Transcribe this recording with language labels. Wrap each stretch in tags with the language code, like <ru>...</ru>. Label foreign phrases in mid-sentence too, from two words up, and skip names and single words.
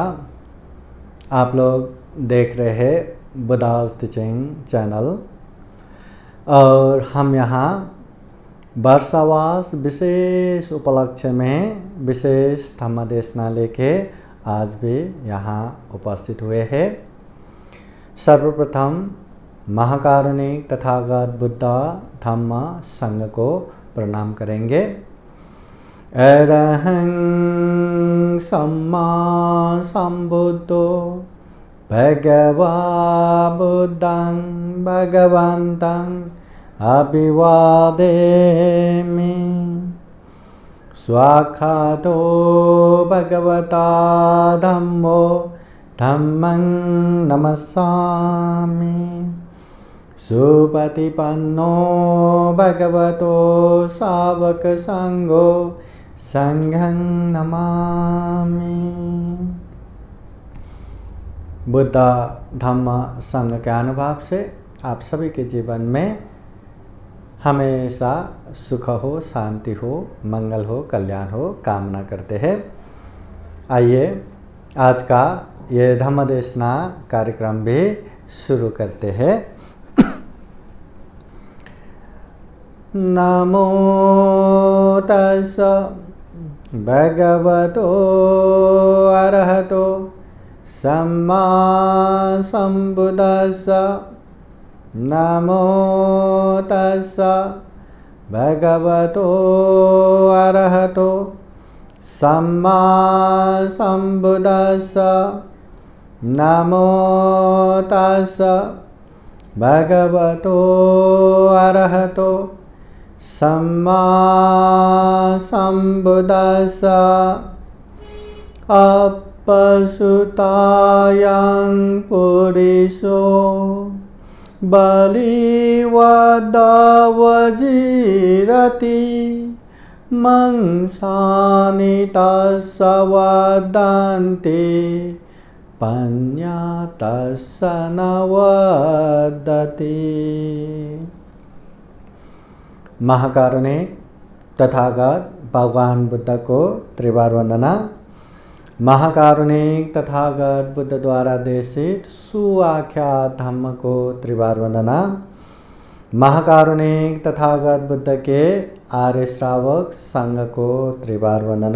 <hi>आप लोग देख रहे हैं बुद्धा's टीचिंग चैनल और हम यहाँ वर्षावास विशेष उपलक्ष्य में विशेष धम्म देशना लेके आज भी यहाँ उपस्थित हुए हैं। सर्वप्रथम महाकारुणिक तथागत बुद्ध धम्म संघ को प्रणाम करेंगे।</hi> <pi>अरहं सम्मा सम्बुद्धो भगवा बुद्धं भगवन्तं अभिवादेमि। स्वाक्षातो भगवता धम्मो धम्मं नमस्सामि। सुपतिपन्नो भगवतो सावक संघो संघं नमामि।</pi> <hi>बुद्ध धम्म संघ के अनुभव से आप सभी के जीवन में हमेशा सुख हो, शांति हो, मंगल हो, कल्याण हो कामना करते हैं। आइए आज का ये धम्म देशना कार्यक्रम भी शुरू करते हैं।</hi> <pi>नमो तस्स भगवतो अरहतो सम्मा सम्बुद्धस्स। नमो तस्स भगवतो अरहतो सम्मा सम्बुद्धस्स। नमो तस्स भगवतो अरहतो सम्मा सम्बुद्धस्स। अपसुतायं पुरिषो बलिवद्वजीरति मंसानि तस्स वदन्ति पन्या तस्स न वदति।</pi> <hi>महाकारुणिक तथागत भगवान बुद्ध को त्रिवार वंदना। महाकारुणिक तथागत बुद्ध द्वारा देशित सुआख्यात धम्म को त्रिवार वंदना। महाकारुणिक तथागत बुद्ध के आर्य श्रावक संघ को त्रिवार वंदना।</hi>